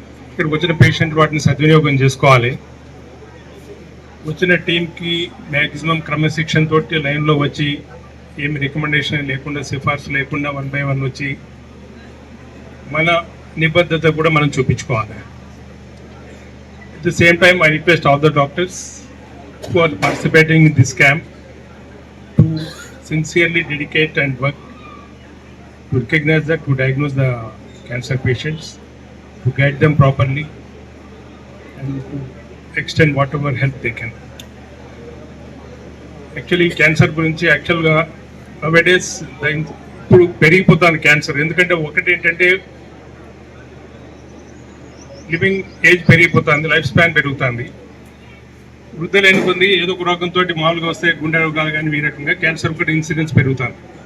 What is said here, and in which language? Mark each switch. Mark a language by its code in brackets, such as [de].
[te] ఇక్కడికి వచ్చిన పేషెంట్ వాటిని సద్వినియోగం చేసుకోవాలి. వచ్చిన టీంకి మ్యాక్సిమం క్రమశిక్షణ తోటి లైన్లో వచ్చి ఏమి రికమెండేషన్ లేకుండా సిఫార్సు లేకుండా 1 by 1 వచ్చి మన నిబద్ధత కూడా మనం చూపించుకోవాలి. [en] At the same time, I request all the doctors who are participating in this camp to sincerely dedicate and work to recognize that, to diagnose the cancer patients, to guide them properly, and to extend whatever help they can. Actually, cancer [te] గురించి యాక్చువల్గా nowadays ఇప్పుడు పెరిగిపోతుంది cancer. ఎందుకంటే ఒకటి ఏంటంటే living age పెరిగిపోతుంది, life span పెరుగుతుంది. వృద్ధులైన కొంది ఏదో ఒక రోగంతో మామూలుగా వస్తే గుండె రోగాలు కానీ ఈ రకంగా క్యాన్సర్ ఒకటి ఇన్సిడెన్స్ పెరుగుతుంది.